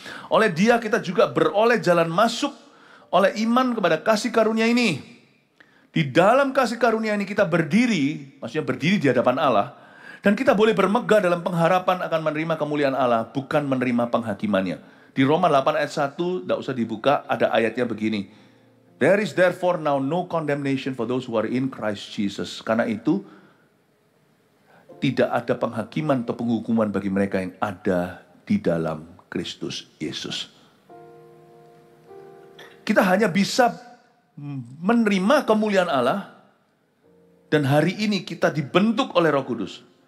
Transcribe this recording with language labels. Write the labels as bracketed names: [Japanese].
[Indonesian] Oleh dia kita juga beroleh jalan masuk oleh iman kepada kasih karunia ini. Di dalam kasih karunia ini kita berdiri, maksudnya berdiri di hadapan Allah, dan kita boleh bermegah dalam pengharapan akan menerima kemuliaan Allah, bukan menerima penghakimannya. Di Roma 8 ayat 1, tidak usah dibuka, ada ayatnya begini. [English] There is therefore now no condemnation for those who are in Christ Jesus. [Indonesian] Karena itu, tidak ada penghakiman atau penghukuman bagi mereka yang ada di dalam Kristus Yesus. Kita hanya bisa menerima kemuliaan Allah, dan hari ini kita dibentuk oleh Roh Kudus.